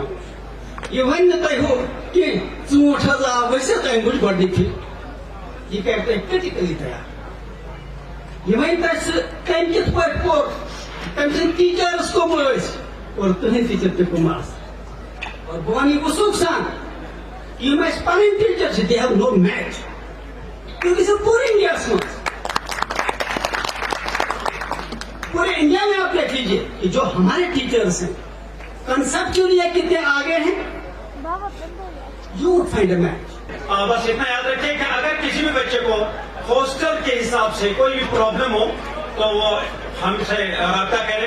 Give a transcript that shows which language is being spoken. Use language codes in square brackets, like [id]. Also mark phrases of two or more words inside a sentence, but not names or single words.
[ks] یہ ون تہ ہو کہ ژوٗنٛٹھ حظ آو ؤسِتھ تمہِ وٕچھ گۄڈنِچ پھِرِ یہ کر تہ کرٹیکلی تیار. یہ ون تہ سہ تم کت پہ پوٚر تم سٕنٛدۍ ٹیچرس کم ٲسۍ اور تہنٛدۍ ٹیچر تہ کم آسہٕ. اور بہ ون یہ وثوق سان یم اس پنٕنۍ ٹیچر چھ [en] they have no match [ks] کیونکہ پورے انڈیا مز [ur] پورے انڈیا میں آپ دیکھ لیجیے کہ جو ہمارے ٹیچرس ہیں کنسپچولی کتنے آگے ہیں. [en] You find a match. [ur] بس اتنا یاد رکھیے کہ اگر کسی بھی بچے کو ہاسٹل کے حساب سے کوئی بھی پرابلم ہو تو وہ ہم سے رابطہ کریں.